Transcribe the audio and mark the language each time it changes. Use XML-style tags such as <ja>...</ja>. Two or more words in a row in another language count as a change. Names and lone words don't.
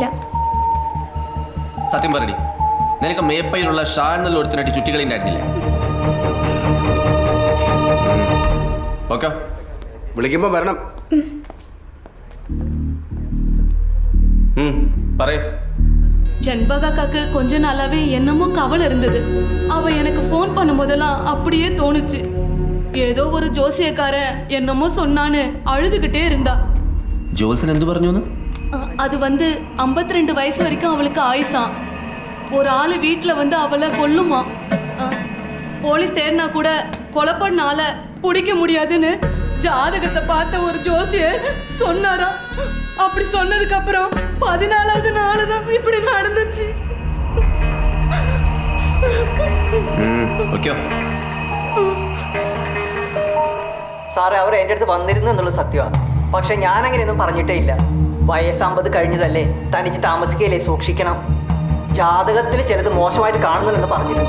<ml>സത്യം പറയടി, നിനക്ക് മേപ്പയിലുള്ള ഷാ എന്നുള്ള ഒരുത്തിനായിട്ട് ചുറ്റികളി ഉണ്ടായിരുന്നില്ലേ? ഓക്കെ, വിളിക്കുമ്പോൾ വരണം. പറയൂ.</ml> <ta>ஜன்பகாக்காக்கு கொஞ்ச நாளாவே என்னமோ கவலை இருந்தது. அவ எனக்கு ஃபோன் பண்ணும்போதெல்லாம் அப்படியே தோணுச்சு. ஏதோ ஒரு ஜோசியக்காரன் என்னமோ சொன்னான்னு அழுதுகிட்டே இருந்தா.</ta> <ml>ജോത്സൻ എന്തു പറഞ്ഞു?</ml> <ta>அது 52 வயசு வரைக்கும் அவளுக்கு ஆயுசாம். ஒரு ஆளு வீட்டுல அவளை கொல்லுமா. போலீஸ் தேடினா கூட கொலை பண்ண ஆளை பிடிக்க முடியாதுன்னு ஜாதகத்தை பார்த்த ஒரு ஜோசியர் சொன்னாரா. அப்படி சொன்னதுக்கு அப்புறம் 14வது நாள் தான் இப்படி நடந்துச்சு.</ta> <ml>സാറേ, അവർ എൻ്റെ അടുത്ത് വന്നിരുന്നു എന്നുള്ളത് സത്യമാണ്. പക്ഷെ ഞാൻ അങ്ങനെയൊന്നും പറഞ്ഞിട്ടേ ഇല്ല. വയസ്സ് 50 കഴിഞ്ഞതല്ലേ, തനിച്ച് താമസിക്കുകയല്ലേ, സൂക്ഷിക്കണം. ജാതകത്തിൽ ചിലത് മോശമായിട്ട് കാണുന്നുണ്ടെന്ന് പറഞ്ഞിരുന്നു.</ml>